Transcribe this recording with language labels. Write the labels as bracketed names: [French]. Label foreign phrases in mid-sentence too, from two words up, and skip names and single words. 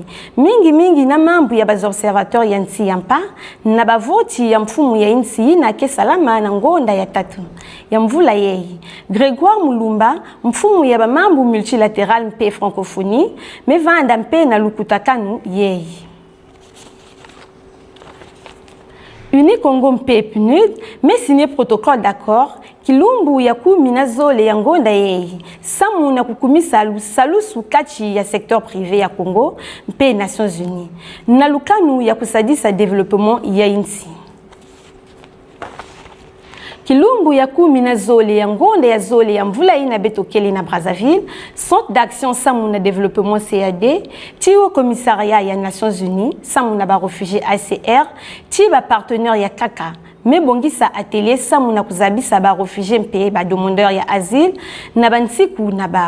[Kituba (Democratic Republic of Congo)] Mingi na mambu ya baz observateur ya nsi yampa, na bavoti ya mfumu ya insi na kesalama na ngonda ya tatu. Ya mvula yei. Grégoire Mulumba, mfumu ya bamambu multilatéral mpe francophonie, mevanda mpe na lukutakanu yei. Uni Congo mpe PNUD, [French] mais signé protocole d'accord, [Kituba (Democratic Republic of Congo)] Kilumbu ya kumina zole ya ngonda yei, samu na kukumisa salusu kachi ya [French] secteur privé [Kituba (Democratic Republic of Congo)] ya Congo, mpe Nations Unies, na lukanu ya kusadisa développement ya insi. Kilumbu ya kumina zole ya ngonda ya zole ya mvula ina betokeli na Brazzaville, Centre d'action samu na développement CAD, ti [French] au commissariat [Kituba (Democratic Republic of Congo)] ya Nations Unies, samu na ba réfugiés ACR, ti ba partenaire ya Kaka, me bongisa atelier samu na kuzabisa ba réfugiés mpe ba demandeur ya asile na bansiku na bao.